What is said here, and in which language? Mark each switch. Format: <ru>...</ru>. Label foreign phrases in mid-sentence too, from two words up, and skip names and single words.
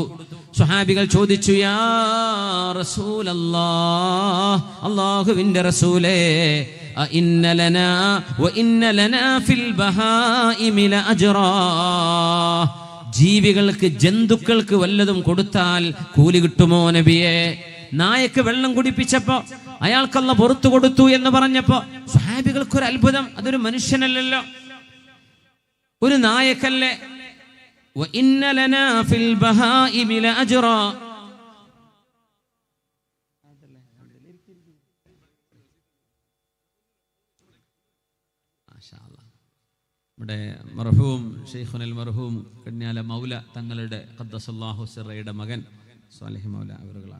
<ml>സ്വഹാബികൾ ചോദിച്ചു,</ml> <ar>يا رسول الله,</ar> <ml>അല്ലാഹുവിന്റെ റസൂലേ,</ml> <ar>إن لنا في البهائم لأجرا,</ar> <ml>ജീവികൾക്ക് ജന്തുക്കൾക്ക് വല്ലതും കൊടുത്താൽ കൂലി കിട്ടുമോ നബിയെ? നായക്ക് വെള്ളം കുടിപ്പിച്ചപ്പോ അയാൾക്കല്ല പുറത്തു കൊടുത്തു എന്ന് പറഞ്ഞപ്പോ സ്വഹാബികൾക്കൊരു അത്ഭുതം. അതൊരു മനുഷ്യനല്ലല്ലോ, ഒരു നായക്കല്ലേ.</ml> <ar>وَإِنَّ لَنَا فِي الْبَهَائِمِ لَأَجْرًا,</ar> <ml>നമ്മുടെ മർഹൂം ഷെയ്ഖുൽ മർഹൂം കന്യാല മൗല തങ്ങളുടെ ഖദ്ദസല്ലാഹു സിറയുടെ മകൻ സ്വാലിഹ് മൗല അവരുകളാണ്.</ml>